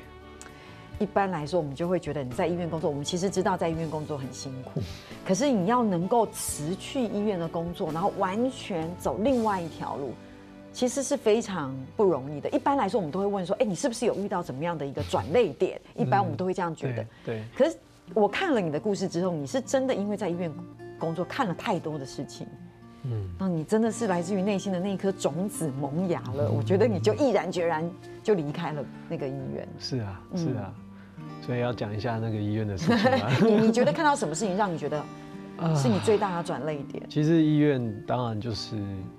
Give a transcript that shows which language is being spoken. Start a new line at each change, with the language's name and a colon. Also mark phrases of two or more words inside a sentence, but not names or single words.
Chinese: 一般來說，我們就會覺得你在醫院工作，我們其實知道在醫院工作很辛苦，可是你要能夠辭去醫院的工作，然後完全走另外一條路。其實是非常不容易的。一般來說，我們都會問說：“你是不是有遇到怎麼樣的一個轉捩點？” 一般我們都會這樣覺得。對。可是我看了你的故事之後，你是真的因為在醫院工作看了太多的事情，那你真的是來自於內心的那一顆種子萌芽了。我覺得你就毅然決然就離開了那個醫院。是啊，是啊。所以要講一下那個醫院的事情嗎？你覺得看到什麼事情讓你覺得是你最大的轉捩點？其實醫院當然就是。